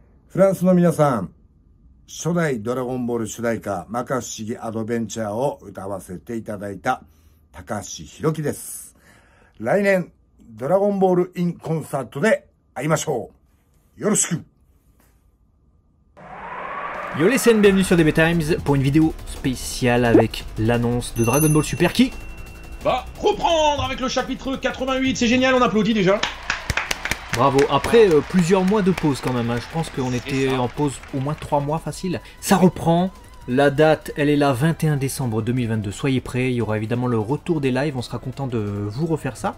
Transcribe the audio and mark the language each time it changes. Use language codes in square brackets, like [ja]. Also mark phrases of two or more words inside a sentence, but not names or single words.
[ja] フランスの皆さん、初代ドラゴンボール主題歌、摩訶不思議アドベンチャーを歌わせていただいた高橋宏樹です。来年、ドラゴンボールインコンサートで会いましょう。よろしく。 [fr] Yo les scènes, bienvenue sur DB Times pour une vidéo spéciale avec l'annonce de Dragon Ball Super qui va reprendre avec le chapitre 88. C'est génial, on applaudit déjà. Bravo, après plusieurs mois de pause quand même, hein. Je pense qu'on était en pause au moins 3 mois facile. Ça reprend, la date elle est là, 21 décembre 2022, soyez prêts, il y aura évidemment le retour des lives, on sera content de vous refaire ça.